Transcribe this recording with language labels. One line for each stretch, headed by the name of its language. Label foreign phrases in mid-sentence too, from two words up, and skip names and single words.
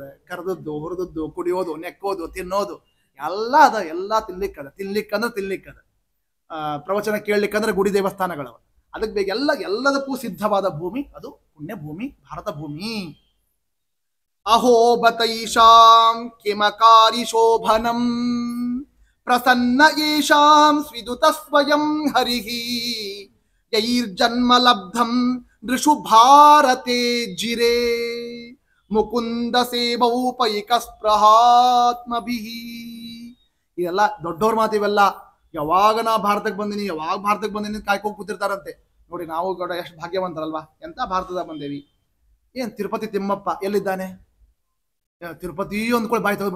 Kannada: ಕರೆದದ್ದು, ಹುರಿದದ್ದು, ಕುಡಿಯೋದು, ನೆಕ್ಕೋದು, ತಿನ್ನೋದು ಎಲ್ಲ ಅದ. ಎಲ್ಲ ತಿನ್ಲಿಕ್ಕದ. ತಿನ್ಲಿಕ್ಕದ ಪ್ರವಚನ ಕೇಳಲಿಕ್ಕಂದ್ರೆ ಗುಡಿ ದೇವಸ್ಥಾನಗಳವ. ಅದಕ್ಕೆ ಬೇಕು ಎಲ್ಲದಕ್ಕೂ ಸಿದ್ಧವಾದ ಭೂಮಿ ಅದು ಪುಣ್ಯ ಭೂಮಿ, ಭಾರತ ಭೂಮಿ.
Sanskrit: ಅಹೋ ಬತೈಷಾಂ ಕಿಮಕಾರಿ ಶೋಭನಂ, ಪ್ರಸನ್ನ ಯೇಷಾಂ ಸ್ವಿದುತ ಸ್ವಯಂ ಹರಿಹಿ, ಯೈರ್ಜನ್ಮ ಲಬ್ಧಂ ನೃಷು ಭಾರತೆ ಜಿರೇ, ಮುಕುಂದ ಸೇವೌಪೈಕ ಸ್ಪೃಹಾತ್ಮಭಿಹಿ.
Kannada: ಇದೆಲ್ಲ ದೊಡ್ಡವ್ರ ಮಾತಿವೆಲ್ಲ. ಯಾವಾಗ ನಾ ಭಾರತಕ್ಕೆ ಬಂದಿನಿ ಕಾಯ್ಕೊಂಡು ಕೂತಿರ್ತಾರಂತೆ ನೋಡಿ. ನಾವು ಕೂಡ ಎಷ್ಟು ಭಾಗ್ಯವಂತರಲ್ವಾ, ಎಂತ ಭಾರತದಾಗ ಬಂದೇವಿ. ಏನ್ ತಿರುಪತಿ ತಿಮ್ಮಪ್ಪ ಎಲ್ಲಿದ್ದಾನೆ? ತಿರುಪತಿ ಅಂದ್ಕೊಳ್ಳಿ ಬಾಯಿ ತೆಗೆದ್ಬಿಡಿ.